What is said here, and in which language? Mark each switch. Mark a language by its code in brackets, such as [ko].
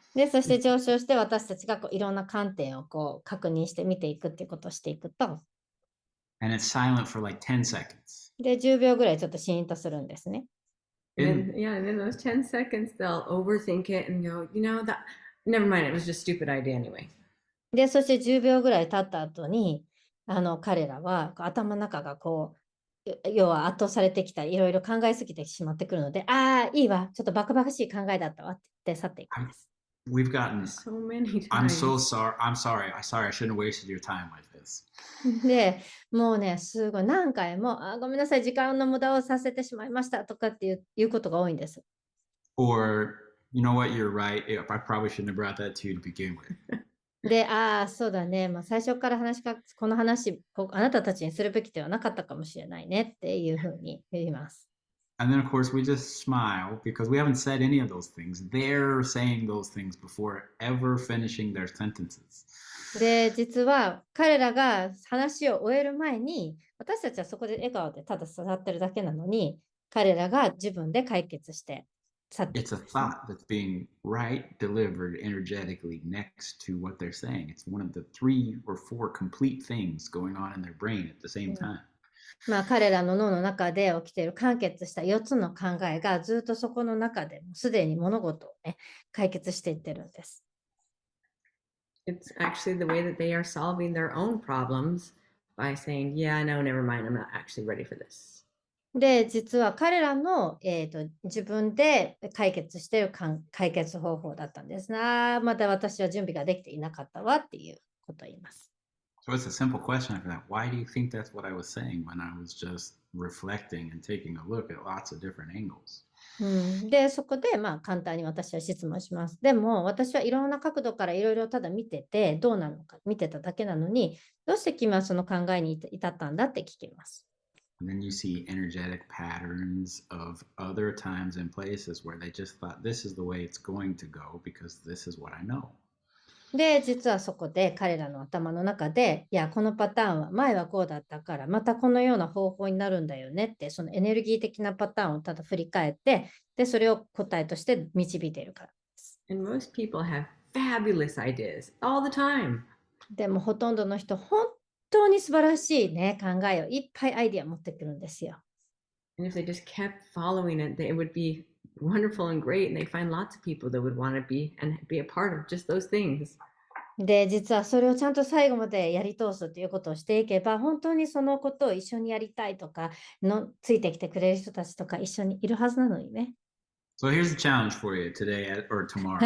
[ja] で、そして上昇して私たちがいろんな観点を確認して見ていくっていうことをしていくと、 [en] And it's silent for like 10 seconds. [ja] で、10秒ぐらいちょっとシーンとするんですね。 [en] And in those 10 seconds, they'll overthink it and go, never mind, it was just a stupid idea anyway. [ja] で、そして10秒ぐらい経った後に、彼らは頭の中が要は圧倒されてきたり、いろいろ考えすぎてしまってくるので、ああ、いいわ、ちょっとバカバカしい考えだったわって言って去っていくんです。 [en] We've gotten so many times. I'm sorry. I shouldn't have wasted your time like this. [ja] で、もうね、すごい何回も、ごめんなさい、時間の無駄をさせてしまいましたとかっていうことが多いんです。 [en] Or, you know what, you're right. I probably shouldn't have brought that to you to begin with. [ja] で、そうだね、最初からこの話、あなたたちにするべきではなかったかもしれないねっていうふうに言います。 [en] And then, of course, we just smile because we haven't said any of those things. They're saying those things before ever finishing their sentences. [ja] で、実は彼らが話を終える前に、私たちはそこで笑顔でただ座ってるだけなのに、彼らが自分で解決して去っていく。 [en] It's a thought that's being delivered energetically next to what they're saying. It's one of the 3 or 4 complete things going on in their brain at the same time. [ja] 彼らの脳の中で起きている完結した4つの考えがずっとそこの中でもすでに物事をね、解決していってるんです。 [en] It's actually the way that they are solving their own problems by saying, yeah, no, never mind, I'm not actually ready for this. [ja] で、実は彼らの、自分で解決している解決方法だったんですな。まだ私は準備ができていなかったわっていうことを言います。 [en] So it's a simple question after that. Why do you think that's what I was saying when I was just reflecting and taking a look at lots of different angles? [ja] で、そこで簡単に私は質問します。でも私はいろんな角度からいろいろただ見ててどうなのか見てただけなのに、どうして君はその考えに至ったんだって聞きます。 [en] And then you see energetic patterns of other times and places where they just thought this is the way it's going to go because this is what I know. [ja] で、実はそこで彼らの頭の中で、いや、このパターンは前はこうだったから、またこのような方法になるんだよねって、そのエネルギー的なパターンをただ振り返って、で、それを答えとして導いているからです。 [en] And most people have fabulous ideas all the time. [ja] でもほとんどの人、本当に素晴らしいね、考えをいっぱいアイディア持ってくるんですよ。 [en] And if they just kept following it, it would be wonderful and great, and they'd find lots of people that would want to be a part of just those things. [ja] で、実はそれをちゃんと最後までやり通すということをしていけば、本当にそのことを一緒にやりたいとかついてきてくれる人たちとか一緒にいるはずなのにね。 [en] So here's the challenge for you today or tomorrow.